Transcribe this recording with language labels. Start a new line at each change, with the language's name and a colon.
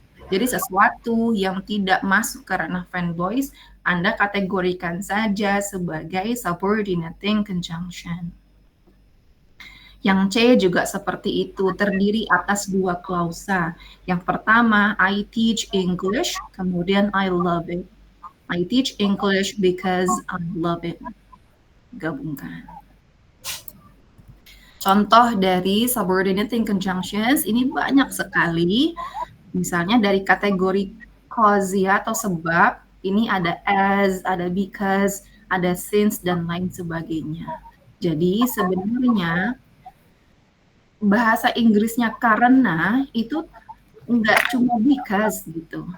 Indonesian: Jadi sesuatu yang tidak masuk ke ranah fanboys, Anda kategorikan saja sebagai subordinating conjunction. Yang C juga seperti itu, terdiri atas dua klausa. Yang pertama,
English: I teach English,
Indonesian: kemudian
English: I love it. I teach English because I love it.
Indonesian: Gabungkan. Contoh dari subordinating conjunctions ini banyak sekali. Misalnya dari kategori cause ya atau sebab, ini ada as, ada because, ada since, dan lain sebagainya. Jadi sebenarnya bahasa Inggrisnya karena itu enggak cuma because gitu.